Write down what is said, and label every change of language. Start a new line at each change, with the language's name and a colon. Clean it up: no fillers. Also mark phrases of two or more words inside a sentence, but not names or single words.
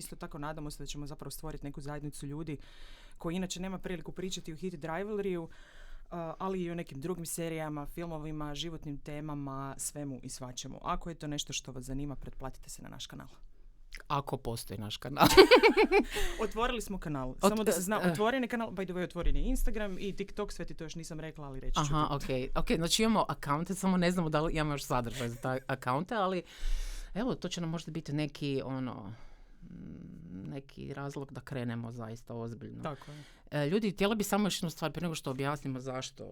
Croatian: Isto tako nadamo se da ćemo zapravo stvoriti neku zajednicu ljudi koji inače nema priliku pričati o Heated Rivalryu, ali i o nekim drugim serijama, filmovima, životnim temama, svemu i svačemu. Ako je to nešto što vas zanima, pretplatite se na naš kanal. Ako postoji naš kanal. Otvorili smo kanal. Samo da se zna, otvoren je kanal,
English: by the way,
Croatian: otvoren je Instagram i TikTok, sve ti to još nisam rekla, ali reći ću. Aha, ok, znači imamo akaunte, samo ne znamo da li imamo još sadržaj za ta akaunte, ali evo, to će nam možda biti neki razlog da krenemo zaista ozbiljno. Tako je. Ljudi, htjela bi samo još jednu stvar prije nego što objasnimo zašto.